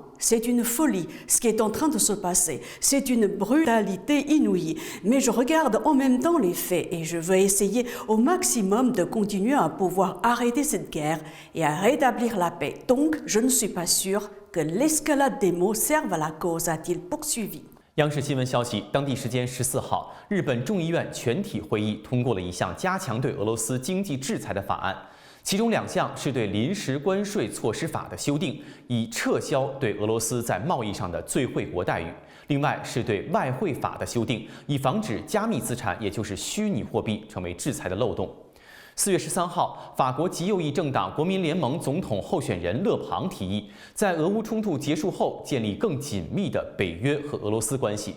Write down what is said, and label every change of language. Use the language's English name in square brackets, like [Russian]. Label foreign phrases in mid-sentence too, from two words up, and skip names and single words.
[French] C'est une folie, ce qui est en train de se passer. C'est une brutalité inouïe. Mais je regarde en même temps les faits et je veux essayer au maximum de continuer à pouvoir arrêter cette guerre et à rétablir la paix. Donc, je ne suis pas sûr que l'escalade des mots serve à la cause, a-t-il poursuivi. [Chinese] 央视新闻消息，当地时间14号，日本众议院全体会议通过了一项加强对俄罗斯经济制裁的法案。其中2项是对临时关税措施法的修订，以撤销对俄罗斯在贸易上的最惠国待遇；另外是对外汇法的修订，以防止加密资产，也就是虚拟货币成为制裁的漏洞。4月13号，法国极右翼政党国民联盟总统候选人勒庞提议，在俄乌冲突结束后建立更紧密的北约和俄罗斯关系。